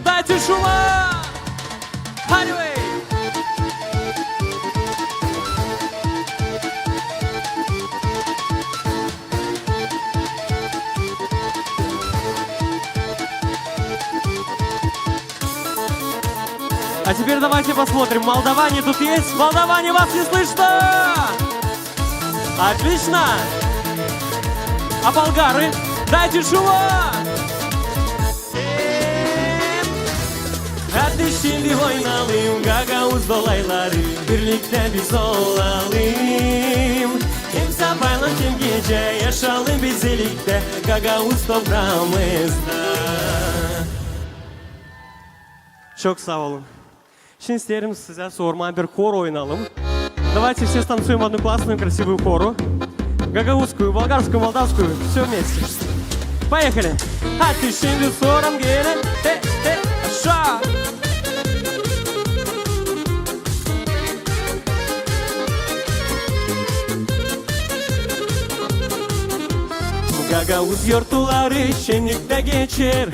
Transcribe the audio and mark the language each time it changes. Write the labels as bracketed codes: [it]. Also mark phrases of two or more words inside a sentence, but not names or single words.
[ru] Дайте шума. [gag] Hadi be. [ru] А теперь давайте посмотрим, молдаване тут есть? Молдаване, вас не слышно? Отлично. А болгары? Дайте шума. [gag] Hadi şimdi oynayalım Gagavuz dolayları. Birlikte biz olalım. Hem sabahla hem gece yaşayalım biz birlikte Gagavuz toprağımızda. Çok sağ olun. Şimdi isterim size sorma bir хор oynayalım. [ru] Давайте все станцуем одну классную красивую хору. Гагаузскую, болгарскую, молдавскую. Все вместе. Поехали. [gag] Hadi şimdi soram gene. Aşağı. Gagavuz yortuları şenlikte geçer.